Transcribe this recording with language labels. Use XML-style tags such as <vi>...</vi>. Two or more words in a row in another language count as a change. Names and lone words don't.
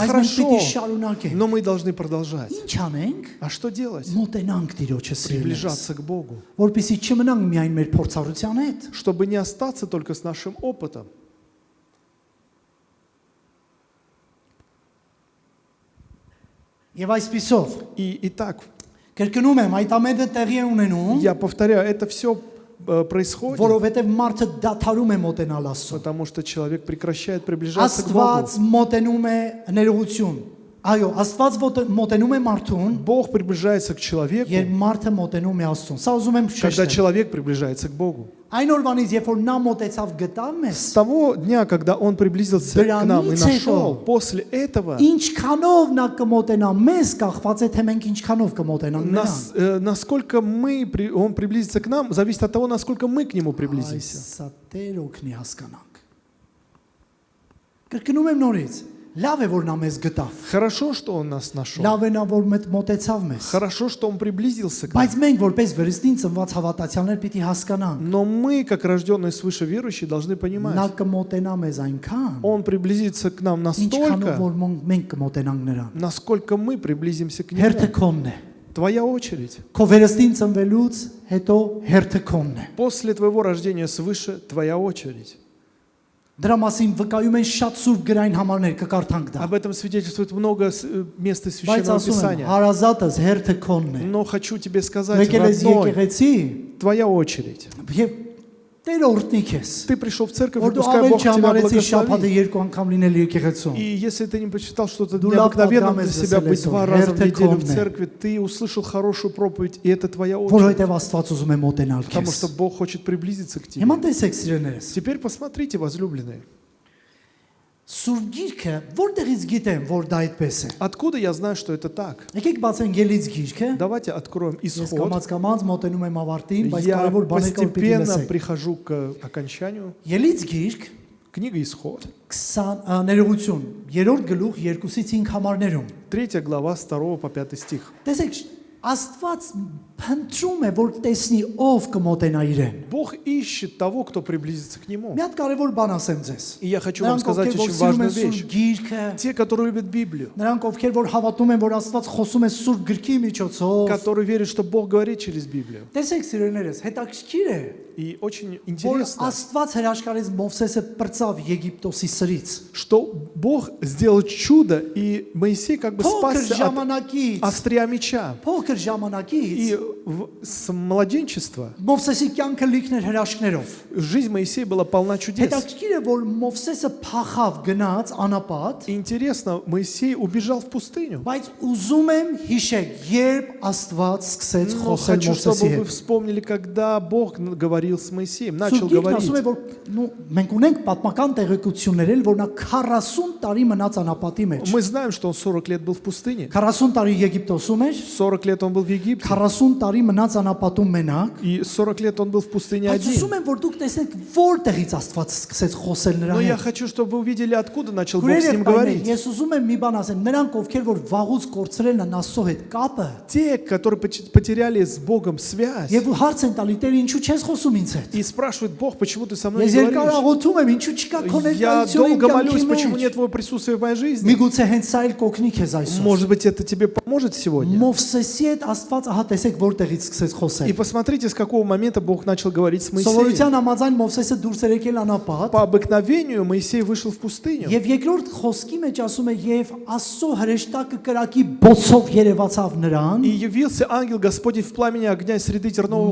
<hy>բայց մենք</hy> <ru>хорошо,</ru> <hy>պիտի շարունակենք։</hy> <ru>но мы должны продолжать.</ru> <hy>Ինչ անենք։</hy> <ru>А что делать?</ru> <hy>Մոտենանք Տիրոջը սիրելիս,</hy> <ru>Приближаться к Богу,</ru> <hy>որպեսզի չմնանք միայն մեր փորձառության հետ,</hy> <ru>чтобы не остаться только с нашим опытом.</ru> <hy>Եվ այսպիսով</hy> <ru>И так,</ru> <hy>կրկնում եմ, այդ ամենը տեղի է ունենում,</hy> <ru>я повторяю, это все происходит,</ru> <hy>որովհետև մարդը դադարում է մոտենալ Աստծուն։</hy> <ru>потому что человек прекращает приближаться к Богу.</ru> <hy>Աստված մոտենում է ներողություն, Այո, Աստված մոտենում է մարդուն,</hy> <ru>Бог приближается к человеку,</ru> <hy>երբ մարդը мոտենում է Աստծուն։ Սա ուզում եմ</hy> <ru>когда</ru> <hy>շեշտել։</hy> <ru>человек приближается к Богу.</ru> <hy>Այն օրվանից, երբ որ նա մոտեցավ գտավ մեզ,</hy> <ru>С того дня, когда Он приблизился к нам и нашел, после этого,</ru> <hy>ինչքանով նա կմոտենա մեզ, կախված է թե մենք ինչքանով կմոտենանք նրան։</hy> <ru>насколько Он приблизится к нам, зависит от того, насколько мы к Нему приблизимся.</ru> <hy>Սա Տեր օգնի հասկանանք։ Կրկնում եմ նորից, լավ է որ նա մեզ գտավ։</hy> <ru>Хорошо, что Он нас нашел.</ru> <hy>Լավ է նա որ մոտեցավ մեզ։</hy> <ru>Хорошо, что Он приблизился к нам.</ru> <hy>Բայց մենք որպես վրստին ծնված հավատացյալներ պիտի հասկանանք։</hy> <ru>Но мы, как рожденные свыше верующие, должны</ru> <hy>Նա</hy> <ru>понимать,</ru> <hy>կմոտենա մեզ այնքան,</hy> <ru>Он приблизится к нам</ru> <hy>ինչքանով</hy> <ru>настолько,</ru> <hy>որ մենք կմոտենանք նրան։</hy> <ru>насколько мы приблизимся к</ru> <hy>Հերթը</hy> <ru>Нему.</ru> <hy>քոնն է։</hy> <ru>Твоя очередь.</ru> <hy>Քո վերստին ծնվելուց հետո հերթը քոնն է։</hy> <ru>После твоего рождения свыше твоя очередь.</ru> <hy>Դրա մասին վկայում են շատ սուրբ գրային համարներ, կկարդանք դա։</hy> <ru>Об этом свидетельствует много мест из</ru> <hy>Բայց</hy> <ru>Священного</ru> <hy>ասում եմ,</hy> <ru>Писания.</ru> <hy>հարազատս հերթը քոնն է։</hy> <ru>Но хочу тебе сказать,</ru> <hy>Եկել ես</hy> <ru>родной,</ru> <hy>եկեղեցի,</hy> <ru>твоя очередь.</ru> <hy>եւ Տեր օրհնիք ես։</hy> <ru>Ты пришел в церковь, и</ru> <hy>Որ դու</hy> <ru>пускай</ru> <hy>ավել</hy> <ru>Бог тебя</ru> <hy>չհամարեցի շաբաթը</hy> <ru>благословит.</ru> <hy>2 անգամ լինել եկեղեցում։</hy> <ru>И если ты не почитал что-то</ru> <hy>Դու լավ</hy> <ru>необыкновенным для</ru> <hy>պատգամ ես</hy> <ru>себя</ru> <hy>լսել</hy> <ru>быть</ru> <hy>այսօր,</hy> <ru>2 раза в</ru> <hy>հերթը</hy> <ru>неделю в</ru> <hy>քոնն է։</hy> <ru>церкви, ты услышал хорошую проповедь, и это твоя очередь.</ru> <hy>Որովհետեւ Աստված ուզում է մոտենալ</hy> <ru>Потому</ru> <hy>քեզ։</hy> <ru>что Бог хочет приблизиться к тебе.</ru> <hy>Հիմա տեսեք սիրելիներս։</hy> <ru>Теперь посмотрите, возлюбленные.</ru> <hy>Սուրբ գիրքը որտեղից գիտեմ, որ դա այդպես է։</hy> <ru>Откуда я знаю, что это так?</ru> <hy>Եկեք բացենք Ելից գիրքը։</hy> <ru>Давайте откроем</ru> <hy>Ես</hy> <ru>Исход.</ru> <hy>կամաց մոտենում եմ ավարտին, բայց</hy> <ru>Я</ru> <hy>կարևոր բաներ կա պիտի</hy> <ru>постепенно</ru> <hy>լսեք։</hy> <ru>прихожу к окончанию.</ru> <hy>Ելից գիրք</hy> <ru>Книга Исход.</ru> <hy>20 ներողություն, 3-րդ գլուխ 2-ից 5 համարներում։</hy> <ru>3 глава, с 2 по 5 стих.</ru> <hy>Տեսեք, Աստված փնտրում է, որ տեսնի ով կմոտենա իրեն։</hy> <ru>Бог ищет того, кто приблизится к Нему.</ru> <hy>Մի հատ կարևոր բան ասեմ ձեզ։</hy> <ru>И я хочу вам</ru> <hy>Նրանք</hy> <ru>сказать</ru> <hy>ովքեր որ</hy> <ru>очень</ru> <hy>սիրում</hy> <ru>важную</ru> <hy>են Սուրբ</hy> <ru>вещь.</ru> <hy>գիրքը,</hy> <ru>Те, которые любят Библию,</ru> <hy>նրանք ովքեր որ հավատում են, որ Աստված խոսում է Սուրբ գրքի միջոցով։</hy> <ru>которые верят, что Бог говорит через Библию.</ru> <hy>Տեսեք, սիրելիներս, հետաքրքիր է,</hy> <ru>И очень</ru> <hy>որ</hy> <ru>интересно,</ru> <hy>Աստված հրաշքարեց Մովսեսը պրծավ Եգիպտոսի սրից։</hy> <ru>что Бог сделал чудо, и Моисей как бы</ru> <hy>Փոքր</hy> <ru>спасся от</ru> <hy>ժամանակից,</hy> <ru>острия меча.</ru> <hy>փոքր ժամանակից</hy> <ru>И с младенчества</ru> <hy>Մովսեսի կյանքը լիքն էր հրաշքներով։</hy> <ru>жизнь Моисея была полна чудес.</ru> <hy>Հետաքրքիր է, որ Մովսեսը փախավ գնաց անապատ,</hy> <ru>И интересно, Моисей убежал в пустыню.</ru> <hy>բայց ուզում եմ հիշեք, երբ Աստված սկսեց</hy> <ru>Но</ru> <hy>խոսել</hy> <ru>хочу,</ru> <hy>Մովսեսի</hy> <ru>чтобы вы</ru> <hy>հետ։</hy> <ru>вспомнили, когда Бог говорил с Моисеем,</ru> <hy>Սուրբ</hy> <ru>начал</ru> <hy>Գիրքն ասում է,</hy> <ru>говорить.</ru> <hy>որ մենք ունենք պատմական տեղեկություններ, էլ, որ նա 40 տարի մնաց անապատի մեջ։</hy> <ru>Мы знаем, что он 40 лет был в пустыне.</ru> <hy>40 տարի Եգիպտոսում էր,</hy> <ru>40 лет он был в Египте.</ru> <hy>40 տարի մնաց անապատում մենակ։</hy> <ru>И 40 лет он был в пустыне</ru> <hy>Բայց</hy> <ru>один.</ru> <hy>ուզում եմ, որ դուք տեսնեք, որտեղից Աստված սկսեց խոսել նրա</hy> <ru>Но я</ru> <hy>հետ։</hy> <ru>хочу, чтобы вы увидели, откуда начал Бог с</ru> <hy>Քույրեր</hy> <ru>ним</ru> <hy>եւ պայմաններ,</hy> <ru>говорить.</ru> <hy>ես ուզում եմ մի բան ասեմ, նրանք ովքեր որ վաղուց կորցրել են Աստծո հետ կապը,</hy> <ru>Те, которые потеряли с Богом связь,</ru> <hy>եւ հարց են տալի, Տեր, ինչու չես խոսում ինձ հետ։</hy> <ru>и спрашивают, Бог, почему ты со мной</ru> <hy>Ես</hy> <ru>не</ru> <hy>երկար</hy> <ru>говоришь?</ru> <hy>աղոթում եմ, ինչու չկա քո</hy> <ru>Я</ru> <hy>ներկայությունը իմ</hy> <ru>долго молюсь,</ru> <hy>կյանքի</hy> <ru>почему</ru> <hy>մեջ։</hy> <ru>нет твоего присутствия в моей жизни.</ru> <hy>Միգուցե հենց սա էլ կօգնի քեզ այսօր։</hy> <ru>Может быть, это тебе поможет сегодня.</ru> <hy>Մովսեսի հետ Աստված ահա տեսեք որտեղից սկսեց</hy> <ru>И</ru> <hy>խոսել։</hy> <ru>посмотрите, с какого момента Бог начал говорить с Моисеем.</ru> <hy>Սովորության համաձայն Մովսեսը դուրս էր եկել անապատ,</hy> <ru>По обыкновению Моисей вышел в пустыню.</ru> <hy>եւ երկրորդ խոսքի մեջ ասում է, եւ Աստծո հրեշտակը կրակի բոցով երևացավ նրան</hy> <ru>И явился ангел Господень в пламени огня из среды тернового</ru>